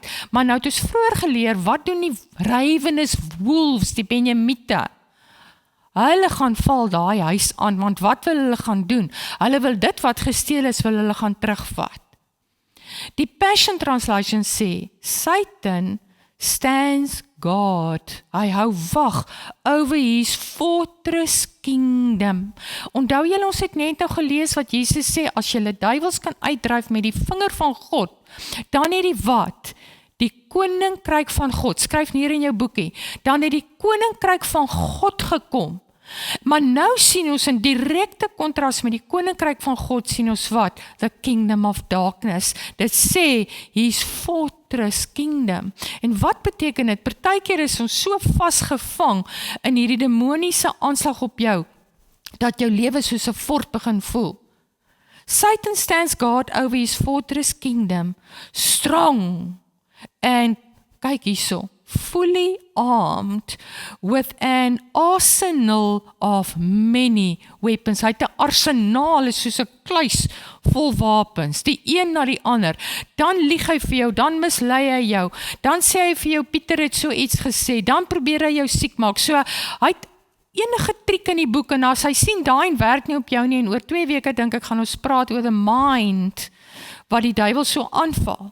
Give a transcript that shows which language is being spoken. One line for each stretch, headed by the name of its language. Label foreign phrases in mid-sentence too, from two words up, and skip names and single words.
Afrikaans: Maar nou het ons vroeër geleer, wat doen die
English: ravenis wolves,
Afrikaans: die Benjamiete? Hulle gaan val daai huis aan, want wat wil hulle gaan doen? Hulle wil dit wat gesteel is, wil hulle gaan terugvat. Die Passion Translation sê,
English: Satan stands guard.
Afrikaans: Hy hou wag
English: over his fortress kingdom.
Afrikaans: Onthou julle, ons het net nou gelees wat Jesus sê, as julle duiwels kan uitdryf met die vinger van God, dan het die wat? Die koninkryk van God, skryf neer in jou boekie, dan het die koninkryk van God gekom. Maar nou sien ons in direkte kontras met die koninkryk van God, sien ons wat?
English: The kingdom of darkness.
Afrikaans: Dit sê,
English: his fortress kingdom.
Afrikaans: En wat beteken dit? Partykeer is ons so vasgevang in hierdie demoniese aanslag op jou, dat jou lewe soos 'n fort begin voel.
English: Satan stands guard over his fortress kingdom, strong, and
Afrikaans: kyk hierso,
English: fully armed with an arsenal of many weapons.
Afrikaans: Hy het 'n arsenaal, is soos 'n kluis vol wapens, die een na die ander. Dan lieg hy vir jou, dan mislei hy jou, dan sê hy vir jou, Pieter het so iets gesê, dan probeer hy jou siek maak. So, hy het enige triek in die boek, en as hy sien, daai werk nie op jou nie, en oor 2 weke dink ek gaan ons praat oor
English: the mind,
Afrikaans: wat die duiwel so aanval.